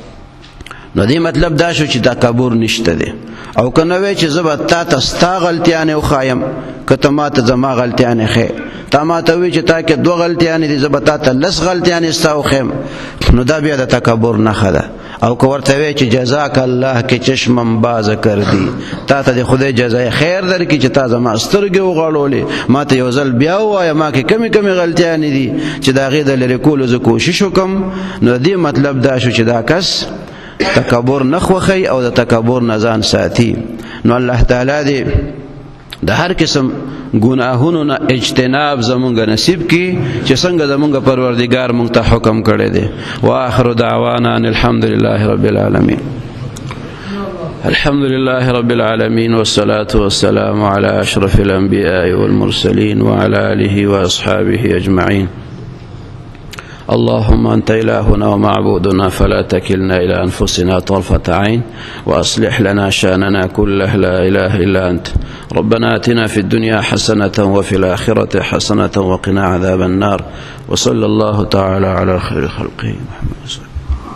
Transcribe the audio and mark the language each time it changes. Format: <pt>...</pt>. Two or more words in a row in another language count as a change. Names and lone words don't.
<ps>نو دې مطلب دا شو چې تکبر نشته دی او که نه وی چې زه به تا ته ستا غلطیانې وښایم که ته ما ته زما غلطیانې ښې تا ما ته وی چې تا کې 2 غلطیانې دي زه به تا ته 10 غلطیانې ستا وښیم نو دا بیا د تکبر نښه ده او که ورته وی چې</ps> <ar>جزاک الله</ar> <ps>کې</ps> <fa>چشمم باز</fa> <ps>کردی تا ته د خدای جزای خیر درکړي چې تا زما سترګې وغړولې ما ته یو ځل بیا ووایه ما کې کمې کمې غلطیانې دي چې د هغې د لرې کولو زه کوشش وکړم نو د دې مطلب دا شو چې دا کس تکبر نه خوښوي او د تکبر نه ځان ساتي نو الله تعالی دې د هر قسم ګناهونو نه اجتناب زمونږ نصیب کی چې څنګه زمونږ پروردگار مونږ ته حکم کړی دی</ps> <ar>واخر دعوانا ان الحمد لله رب العالمين الحمد لله رب العالمين والصلاة والسلام على أشرف الأنبياء والمرسلين وعلى آله وأصحابه أجمعين اللهم أنت إلهنا ومعبودنا فلا تكلنا إلى أنفسنا طرفة عين وأصلح لنا شأننا كله لا إله إلا أنت ربنا آتنا في الدنيا حسنة وفي الآخرة حسنة وقنا عذاب النار وصلى الله تعالى على خير خلقه محمد صلى الله عليه وسلم.</ar>